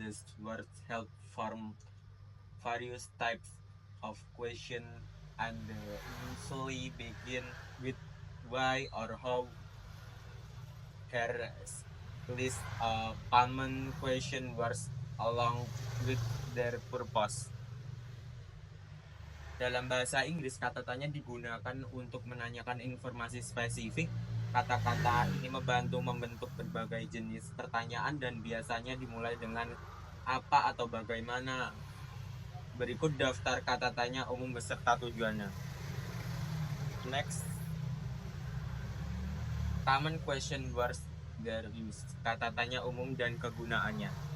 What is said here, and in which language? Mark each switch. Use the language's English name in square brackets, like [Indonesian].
[English] These words help form various types of question and usually begin with why or how. Here list common question words along with their purpose. [Indonesian] Dalam bahasa Inggris, kata tanya digunakan untuk menanyakan informasi spesifik. Kata-kata ini membantu membentuk berbagai jenis pertanyaan dan biasanya dimulai dengan apa atau bagaimana. Berikut daftar kata tanya umum beserta tujuannya. [English] Next, common question words, their use. [Indonesian] Kata tanya umum dan kegunaannya.